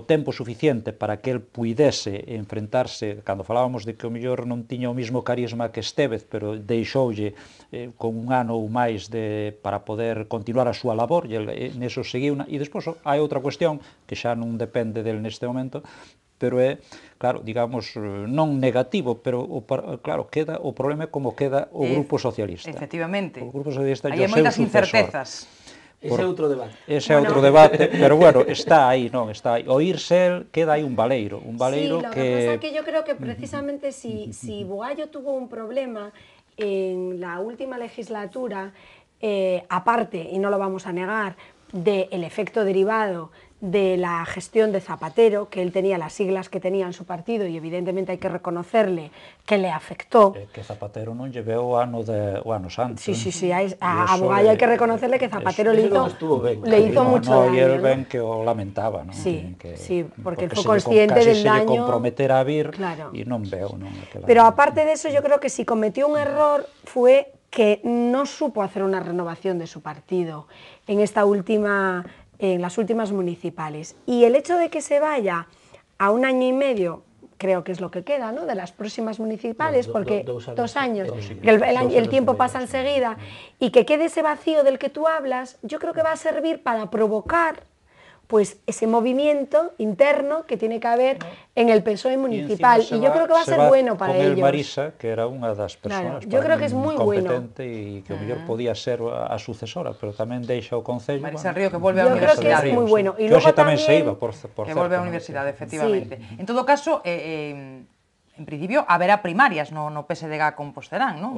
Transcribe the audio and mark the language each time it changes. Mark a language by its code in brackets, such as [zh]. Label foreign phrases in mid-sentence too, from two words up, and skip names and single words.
[gl] tempo suficiente para que el puidese enfrentarse, cando falábamos de que o mellor non tiña o mismo carisma que Estévez, pero deixoulle con un ano ou máis para poder continuar a súa labor, e neso seguiu, e despois hai outra cuestión que xa non depende del neste momento, pero é, claro, digamos, non negativo, pero, claro, queda o problema é como queda o Grupo Socialista. Efectivamente. O Grupo Socialista hai moitas incertezas. Ese é outro debate. Ese é outro debate, pero bueno, está aí, non, está aí. Oírse el, queda aí un baleiro que... [es] Sí, lo que pasa es que yo creo que precisamente si Bugallo tuvo un problema en la última legislatura, aparte, y no lo vamos a negar, del efecto derivado de la gestión de Zapatero, que él tenía las siglas que tenía en su partido y evidentemente hay que reconocerle que le afectó. [gl] Que Zapatero non lleveu o ano santo. [es] Sí, a Bugallo hay que reconocerle que Zapatero le hizo mucho daño. [gl] E el ben que o lamentaba, non? [es] Sí, porque fue consciente del daño. [gl] Casi se lle comprometera a vir e non veo. [es] Pero aparte de eso, yo creo que si cometió un error fue que no supo hacer una renovación de su partido en las últimas municipales. Y el hecho de que se vaya a 1 año y medio, creo que es lo que queda, ¿no?, de las próximas municipales, porque 2 años, que el tiempo pasa enseguida, y que quede ese vacío del que tú hablas, yo creo que va a servir para provocar pues ese movimiento interno que tiene que haber en el PSOE municipal, y yo creo que va a ser bueno para ellos. [gl] Con el Marisa, que era unha das persoas competente e que o mellor podía ser a sucesora, pero tamén deixa o Concello. Marisa Río, que volve á universidade. [es] Yo creo que es moi bueno. [gl] Que hoxe tamén se iba, por certo. Que volve á universidade, efectivamente. En todo caso, en principio, haberá primarias no PSDG Composterán, non?